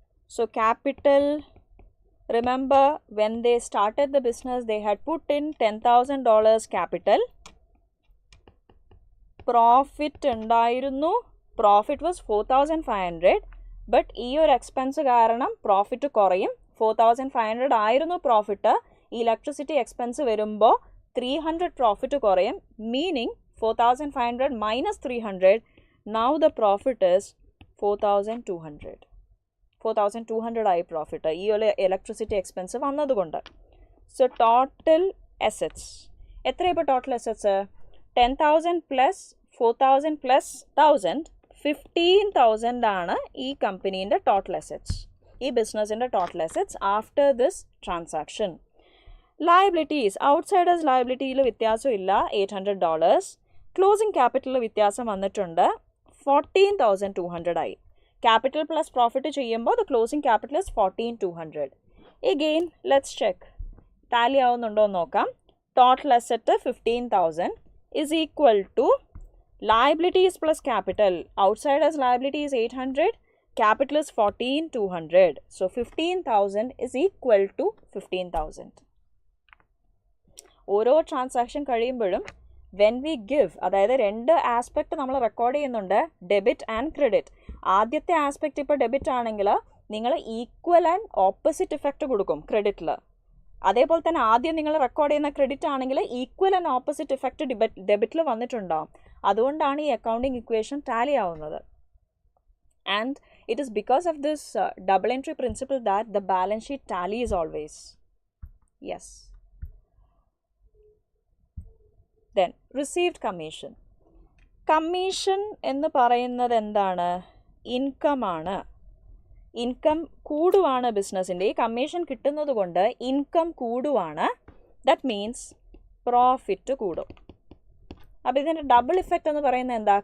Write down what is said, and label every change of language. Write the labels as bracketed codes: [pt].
[en] So capital, remember when they started the business they had put in $10,000 capital. Profit [ml] ഉണ്ടായിരുന്നു. [en] Profit was 4,500. [ml] But ഈ ഒരു expense കാരണം profit കുറയും. 4,500 ആയിരുന്നു profit. ഈ ഇലക്ട്രിസിറ്റി എക്സ്പെൻസ് വരുമ്പോൾ 300 പ്രോഫിറ്റ് കുറയും. [en] Meaning 4,500 minus 300. Now the profit is 4,200. [ml] 4,200 ആയി പ്രോഫിറ്റ് ഈ ഒരു ഇലക്ട്രിസിറ്റി എക്സ്പെൻസ് വന്നതുകൊണ്ട്. സോ ടോട്ടൽ അസറ്റ്സ് എത്രയാണ്? ഇപ്പോൾ ടോട്ടൽ അസറ്റ്സ് 10,000 പ്ലസ് 4,000 പ്ലസ് 1,000, 15,000 ആണ് ഈ കമ്പനീൻ്റെ ടോട്ടൽ അസറ്റ്സ്, ഈ ബിസിനസ്സിൻ്റെ total assets [en] After this transaction. [ml] Liabilities, outsiders ലയബിലിറ്റിയിൽ വ്യത്യാസമില്ല, $800. ക്ലോസിംഗ് ക്യാപിറ്റലിൽ വ്യത്യാസം വന്നിട്ടുണ്ട്, 14,200 ആയി. [en] capital plus profit [ml] ചെയ്യുമ്പോൾ [en] The closing capital is 14,200. Again let's check [ml] Tally ആവുന്നുണ്ടോ എന്ന് നോക്കാം. [en] Total asset 15,000 is equal to liabilities plus capital. Outsiders liability is 800, capital is 14,200. So 15,000 is equal to 15,000. [ml] ഓരോ transaction കഴിയുമ്പോഴും [en] when we give, [ml] അതായത് രണ്ട് aspect നമ്മൾ record ചെയ്യുന്നുണ്ട്, debit and credit. ആദ്യത്തെ ആസ്പെക്ട് ഇപ്പോൾ ഡെബിറ്റ് ആണെങ്കിൽ നിങ്ങൾ ഈക്വൽ ആൻഡ് ഓപ്പോസിറ്റ് ഇഫക്റ്റ് കൊടുക്കും ക്രെഡിറ്റിൽ. അതേപോലെ തന്നെ ആദ്യം നിങ്ങൾ റെക്കോർഡ് ചെയ്യുന്ന ക്രെഡിറ്റ് ആണെങ്കിൽ ഈക്വൽ ആൻഡ് ഓപ്പോസിറ്റ് ഇഫക്റ്റ് ഡെബിറ്റിൽ വന്നിട്ടുണ്ടാവും. അതുകൊണ്ടാണ് ഈ അക്കൗണ്ടിങ് ഇക്വേഷൻ ടാലി ആവുന്നത്. [en] And it is because of this double entry principle that the balance sheet tally is always. Yes. Then received commission. [ml] Commission എന്ന് പറയുന്നത് എന്താണ്? ഇൻകം ആണ്. ഇൻകം കൂടുവാണ് ബിസിനസ്സിൻ്റെ. ഈ കമ്മീഷൻ കിട്ടുന്നത് കൊണ്ട് ഇൻകം കൂടുവാണ്. [en] that means [ml] പ്രോഫിറ്റ് കൂടും. അപ്പോൾ ഇതിൻ്റെ ഡബിൾ ഇഫക്റ്റ് എന്ന് പറയുന്നത് എന്താ?